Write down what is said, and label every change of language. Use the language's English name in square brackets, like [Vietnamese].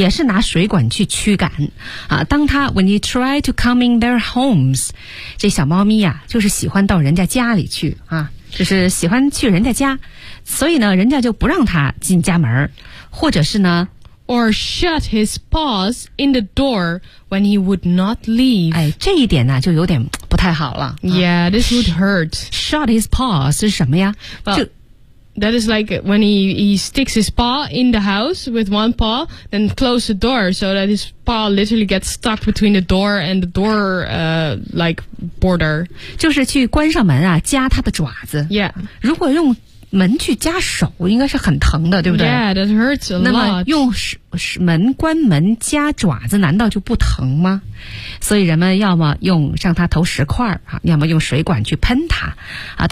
[Chinese] 也是拿水管去驱赶、当他 [English] when you try to come in their homes, [Chinese] 这小猫咪啊就是喜欢到人家家里去、就是喜欢去人家家，所以呢人家就不让他进家门，或者是呢 [English] or shut his paws in the door when he would not leave. [Chinese] 哎，这一点呢就有点不太好了。 [English] Yeah, this would hurt. Shut his paw [Chinese] 是什么呀？ [English] Well, that is like when he sticks his paw in the house with one paw, then close the door so that his paw literally gets stuck between the door and the door, like border. [Chinese] 就是去关上门啊，夹他的爪子。 [English] Yeah. [Chinese] 如果用门去夹手，应该是很疼的，对不对 [English] ？Yeah, that hurts a lot. [Chinese] 那么用门关门夹爪子，难道就不疼吗？所以人们要么用向他投石块啊，要么用水管去喷他啊。